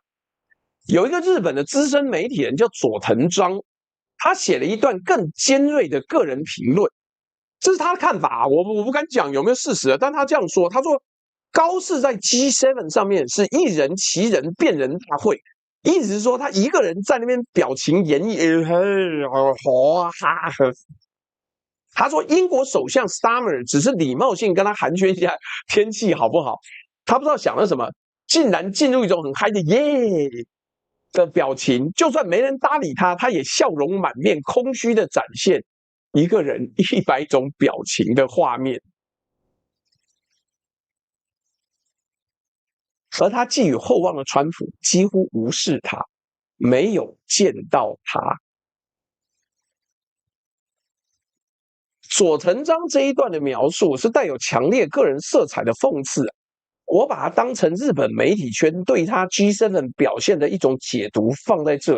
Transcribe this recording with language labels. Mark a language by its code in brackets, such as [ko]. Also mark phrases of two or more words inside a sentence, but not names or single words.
[zh] 有一個日本的資深媒體人叫佐藤章，他寫了一段更尖銳的個人評論，這是他的看法，我不敢講有沒有事實，但他這樣說，他說高市在 G7 上面是一人其人辯人大會。意思是說，他一個人在那邊表情嚴厲，他說英國首相 Starmer 只是禮貌性跟他寒暄一下天氣好不好，他不知道想了什麼，竟然進入一種很嗨的耶的表情，就算沒人搭理他，他也笑容滿面，空虛的展現一個人100種表情的畫面。而他寄予厚望的川普幾乎無視他，沒有見到他。佐藤章這一段的描述是帶有強烈個人色彩的諷刺，我把它當成日本媒體圈對他 G7 表現的一種解讀放在這裡。